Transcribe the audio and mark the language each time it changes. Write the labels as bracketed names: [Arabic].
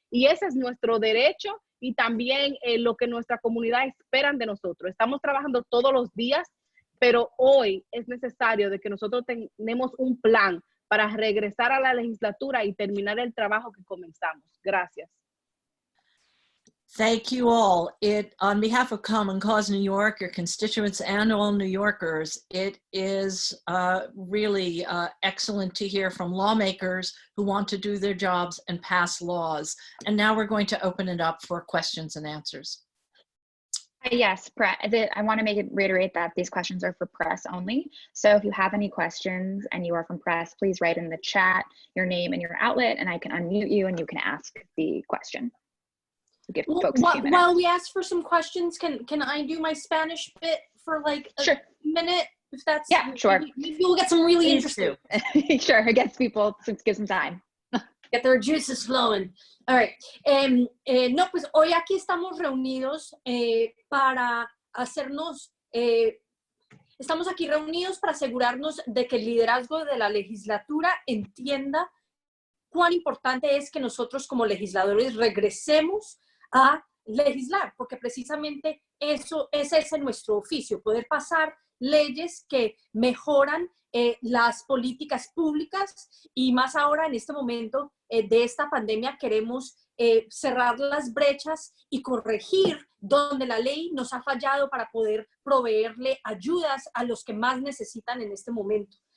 [Spanish] Y ese es nuestro derecho y también lo que nuestra comunidad esperan de nosotros. Estamos trabajando todos los días, pero hoy es necesario de que nosotros tenemos un plan para regresar a la legislatura y terminar el trabajo que comenzamos. Gracias. [English] Thank you all. On behalf of Common Cause New York, your constituents and all New Yorkers, it is really excellent to hear from lawmakers who want to do their jobs and pass laws. And now we're going to open it up for questions and answers. Yes, I want to reiterate that these questions are for press only. So if you have any questions and you are from press, please write in the chat your name and your outlet, and I can unmute you and you can ask the question. Give folks a few minutes. While we ask for some questions, can I do my Spanish bit for like a minute? If that's, yeah, sure. Maybe we'll get some really interesting. Sure, it gets people to give some time. Get their juices flowing. All right. [Spanish] No, pues hoy aquí estamos reunidos para hacernos, estamos aquí reunidos para asegurarnos de que el liderazgo de la legislatura entienda cuán importante es que nosotros como legisladores regresemos a legislar, porque precisamente ese es nuestro oficio, poder pasar leyes que mejoran las políticas públicas y más ahora en este momento de esta pandemia queremos cerrar las brechas y corregir donde la ley nos ha fallado para poder proveerle ayudas a los que más necesitan en este momento.